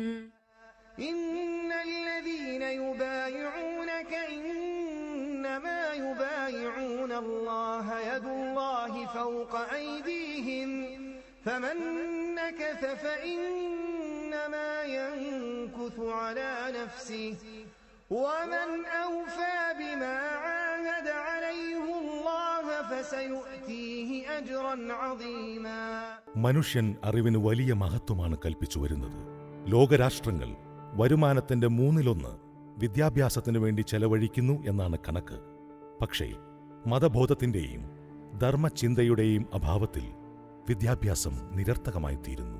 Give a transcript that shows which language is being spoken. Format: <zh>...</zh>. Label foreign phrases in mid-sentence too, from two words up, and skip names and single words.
<ar>إن الذين يبايعونك إنما يبايعون الله يد الله فوق أيديهم فمن نكث فإنما ينكث على نفسه ومن أوفى بما عاهد عليه الله فسيؤتيه أجرا عظيما.</ar> <ml>മനുഷ്യൻ അറിവിന് വലിയ മഹത്വമാണ് കൽപ്പിച്ചു വരുന്നത്. ലോകരാഷ്ട്രങ്ങൾ വരുമാനത്തിന്റെ 1/3 വിദ്യാഭ്യാസത്തിനു വേണ്ടി ചെലവഴിക്കുന്നു എന്നാണ് കണക്ക്. പക്ഷേ മതബോധത്തിന്റെയും ധർമ്മചിന്തയുടെയും അഭാവത്തിൽ വിദ്യാഭ്യാസം നിരർത്ഥകമായി തീരുന്നു.</ml>